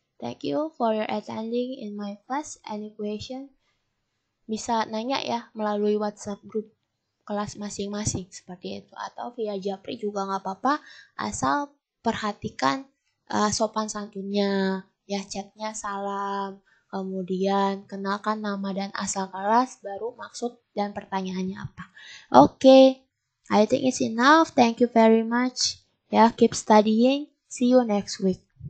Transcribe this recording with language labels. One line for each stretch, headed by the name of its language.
English: Thank you for your attending in my class. Any question?
Indonesian: Bisa nanya ya melalui WhatsApp group kelas masing-masing seperti itu, atau via Japri juga nggak apa-apa, asal perhatikan sopan santunnya ya, chatnya salam, kemudian kenalkan nama dan asal kelas, baru maksud dan pertanyaannya apa.
English: Oke, I think it's enough. Thank you very much ya, keep studying, see you next week.